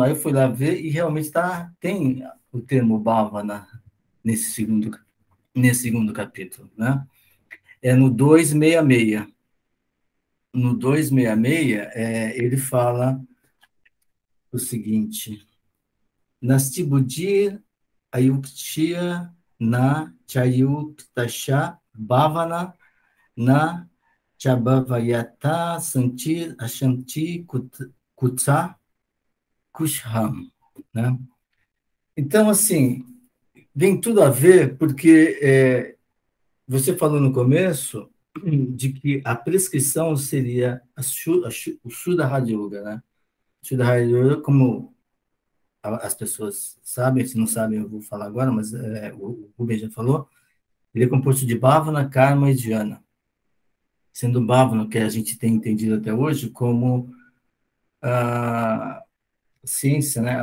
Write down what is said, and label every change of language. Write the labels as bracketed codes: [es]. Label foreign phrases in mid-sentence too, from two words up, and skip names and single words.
[pt] Aí eu fui lá ver e realmente tem o termo Bhavana nesse segundo capítulo, né? É no 266. No 266, ele fala o seguinte: [sa] नास्ति बुद्धिर् अयुक्तस्य न चायुक्तस्य भावना न चाभावयतः शान्तिर् अशान्तस्य कुतः सुखम्, [pt] né? Então, assim, tem tudo a ver, porque você falou no começo de que a prescrição seria o Shuddha Raja Yoga, né? Shuddha Raja Yoga, como as pessoas sabem, se não sabem, eu vou falar agora, mas o Rubem já falou, ele é composto de Bhavana, Karma e Dhyana, sendo Bhavana, que a gente tem entendido até hoje, como a ciência, né?